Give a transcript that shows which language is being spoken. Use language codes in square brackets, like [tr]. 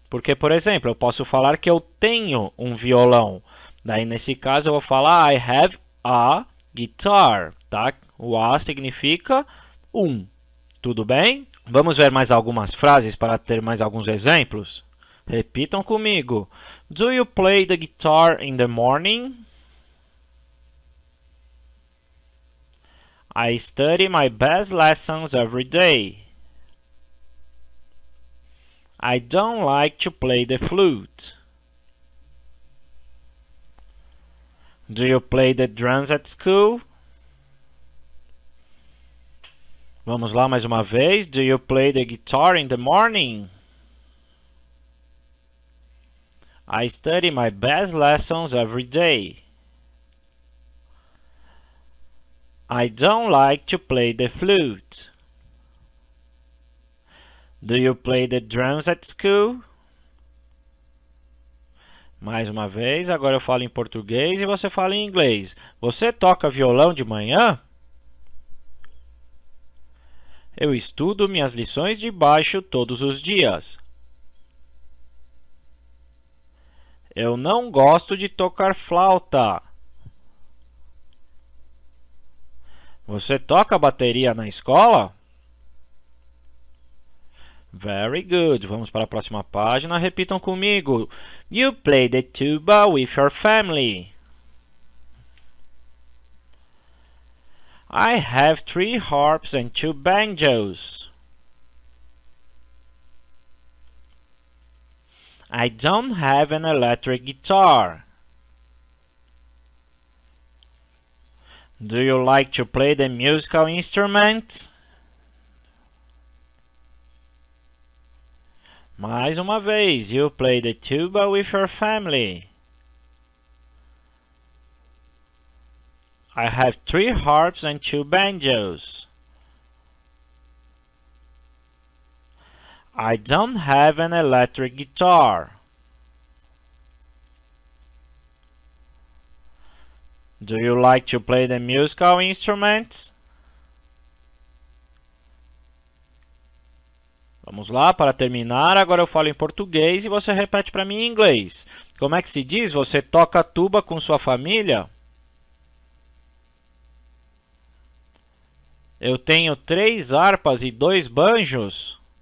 [pt] Porque, por exemplo, eu posso falar que eu tenho um violão. Daí, nesse caso, eu vou falar [en] I have a guitar, [pt] tá? O a significa um. Tudo bem? Vamos ver mais algumas frases para ter mais alguns exemplos? Repitam comigo. [en] Do you play the guitar in the morning? I study my best lessons every day. I don't like to play the flute. Do you play the drums at school? [pt] Vamos lá mais uma vez. [en] Do you play the guitar in the morning? I study my best lessons every day. I don't like to play the flute. Do you play the drums at school? [pt] Mais uma vez, agora eu falo em português e você fala em inglês. Você toca violão de manhã? Eu estudo minhas lições de baixo todos os dias. Eu não gosto de tocar flauta. Você toca bateria na escola? [en] Very good. [pt] Vamos para a próxima página. Repitam comigo. [en] You play the tuba with your family. I have 3 harps and 2 banjos. I don't have an electric guitar. Do you like to play the musical instruments? [pt] Mais uma vez. [en] You play the tuba with your family. I have 3 harps and 2 banjos. I don't have an electric guitar. Do you like to play the musical instruments? [pt] Vamos lá, para terminar, agora eu falo em português e você repete para mim em inglês. Como é que se diz? Você toca tuba com sua família? Eu tenho 3 harpas e 2 banjos.